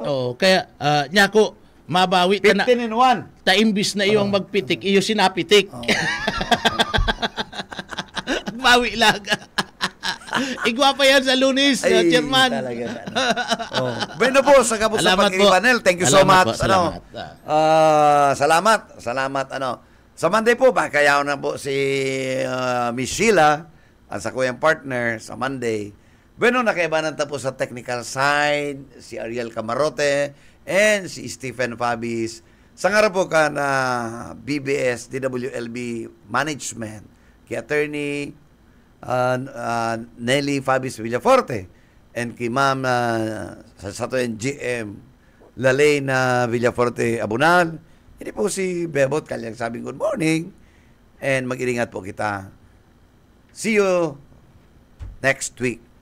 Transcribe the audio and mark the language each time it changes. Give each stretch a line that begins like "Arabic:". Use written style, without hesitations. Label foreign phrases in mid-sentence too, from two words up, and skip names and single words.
Bikol: Kaya niya ko mabawi ta na 15 in 1. Ta imbis na iyong magpitik, iyo sinapitik. Bawi lang. Igwa pa yan sa Lunes, Chairman. Bueno po, sa kapos sa pag-ipanel.
English: Thank you so much.
Bikol: Salamat. Sa Monday po, kaya na po si Miss Sheila at sa kuyang partner sa Monday. Bueno, nakaibanan tapos sa technical side, si Ariel Camarote, and si Stephen Fabis. Sa nga po ka na BBS, DWLB Management, kay Attorney Nelly Fabis Villaforte, and kay Ma'am sa sato yung GM Lalena Villaforte Abunal. Hindi po si Bebot Kalyang sabing
English: good morning,
Bikol: and mag-iringat po kita.
English: See you next week.